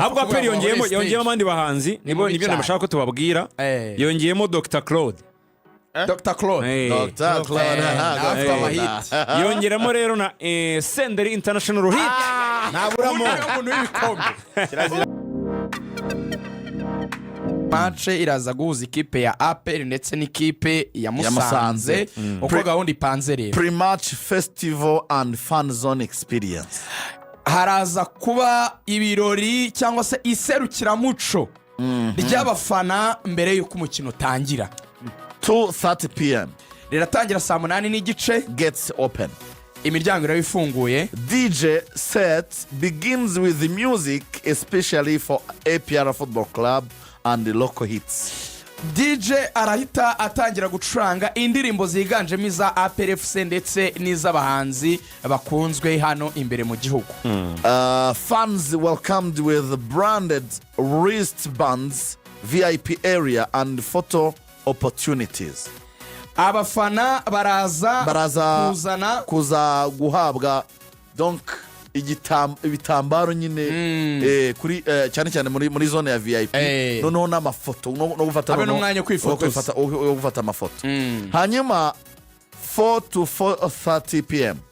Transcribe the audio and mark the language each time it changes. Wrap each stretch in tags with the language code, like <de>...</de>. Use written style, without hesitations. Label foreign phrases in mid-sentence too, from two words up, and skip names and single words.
<rw>ahubwo aperi yongeyemo abandi bahanzi nibyo nabashaka ko tubabwira yongeyemo drclaude yongeramo rero na senderi international hit naburamo umuntu w'ibikombe match iraza guhuza ikipe ya Aprfc ndetse n'ikipe ya Musanze uko gahunda ipanze rero</rw> <en>pre-match festival and fun zone experience.</en> <rw>haraza kuba ibirori cyangwa se iserukiramuco ry'abafana mbere y'uko umukino utangira 2:30 p.m. riratangira saa 8:30</rw> <en>gets open.</en> <rw>imiryango irabe ifunguye.</rw> <en>DJ set begins with the music especially for APR Football Club and the local hits.</en> <rw>DJ arahita atangira gucuranga indirimbo ziganjemo iza Aprfc ndetse n'iz'abahanzi bakunzwe hano imbere mu gihugu.</rw> <en>Fans welcomed with branded wristbands, VIP area and photo opportunities.</en> <rw>Abafana baraza kuza guhabwa donc ibitambaro nyine kuri cyane cyane muri zone ya VIP noneho n'amafoto no gufata n'umwanya gufata amafoto. Hanyuma</rw> <en>4 to 4:30 p.m.</en>